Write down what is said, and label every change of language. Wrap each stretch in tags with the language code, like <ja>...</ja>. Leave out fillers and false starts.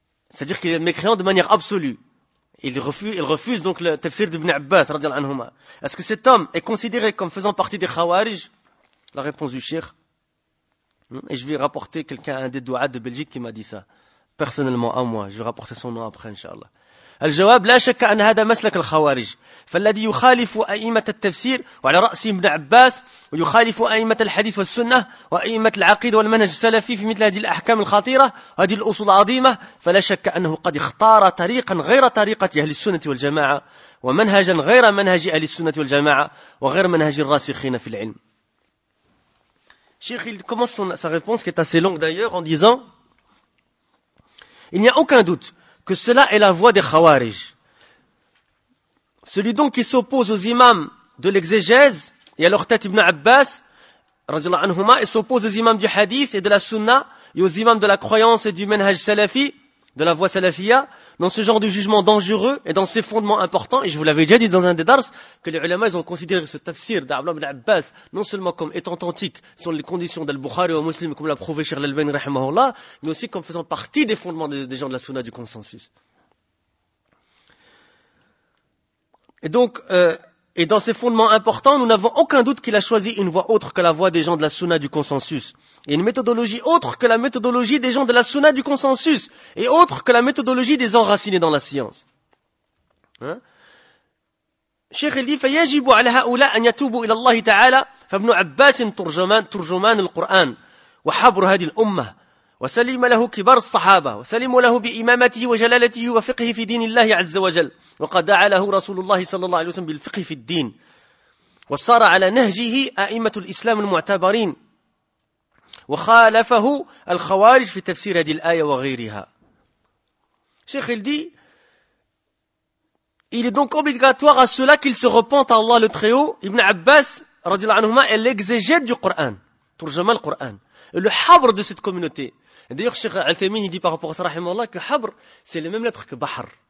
<fr>C'est-à-dire qu'il est mécréant de manière absolue. Il refuse donc le tafsir d'Ibn Abbas, radiallahu anhuma. Est-ce que cet homme est considéré comme faisant partie des khawarij? La réponse du Cheikh. Et je vais rapporter quelqu'un, un des douades de Belgique qui m'a dit ça. Personnellement, à moi. Je vais rapporter son nom après, Inch'Allah.</fr> <ar>الجواب لا شك أن هذا مسلك الخوارج فالذي يخالف أئمة التفسير وعلى رأسه ابن عباس ويخالف أئمة الحديث والسنة وأئمة العقيدة والمنهج السلفي في مثل هذه الأحكام الخطيرة وهذه الأصول العظيمة فلا شك أنه قد اختار طريقا غير طريقة أهل السنة والجماعة ومنهجا غير منهج أهل السنة والجماعة وغير منهج الراسخين في العلم.</ar> <fr>شيخ il commence sa réponse qui est assez longue d'ailleurs en disant il n'y a aucun doute que cela est la voie des khawarij. Celui donc qui s'oppose aux imams de l'exégèse et à leur tête Ibn Abbas, radiallahu anhuma, et s'oppose aux imams du hadith et de la sunna et aux imams de la croyance et du manhaj salafi, de la voie salafia, dans ce genre de jugement dangereux et dans ses fondements importants, et je vous l'avais déjà dit dans un des dars, que les ulama ont considéré ce tafsir d'Abdullah ibn Abbas non seulement comme étant authentique selon les conditions d'Al-Bukhari au muslim, comme l'a prouvé Cheikh Al-Albani rahimahullah, mais aussi comme faisant partie des fondements des gens de la sunna du consensus. Et donc, et dans ces fondements importants, nous n'avons aucun doute qu'il a choisi une voie autre que la voie des gens de la Sunna du consensus. Et une méthodologie autre que la méthodologie des gens de la Sunna du consensus. Et autre que la méthodologie des enracinés dans la science. Hein? Cheikh il dit,</fr> <ar>فَيَجِبُ عَلَى هَؤُلَىٰ أَنْ يَتُوبُوا إِلَى اللَّهِ تَعَالَىٰ فَابْنُ عَبَّاسٍ تُرْجُمَانِ الْقُرْآنِ وَحَبْرُ هَدِي الْأُمَّةِ وسلم له كبار الصحابة وسلم له بإمامته وجلالته وفقه في دين الله عز وجل وقد دعا له رسول الله صلى الله عليه وسلم بالفقه في الدين وصار على نهجه أئمة الإسلام المعتبرين وخالفه الخوارج في تفسير هذه الآية وغيرها.</ar> <fr>شيخ الدي il est donc obligatoire à cela qu'il se repente à Allah le Très-Haut. Ibn Abbas</fr> <ar>رضي الله عنهما</ar> <fr>est l'exégète du Coran, turjama al-Quran, le havr de cette communauté. D'ailleurs, Cheikh Al-Thaymin, il dit par rapport à ça, rahimallah, que Habr, c'est la même lettre que Bahar.</fr>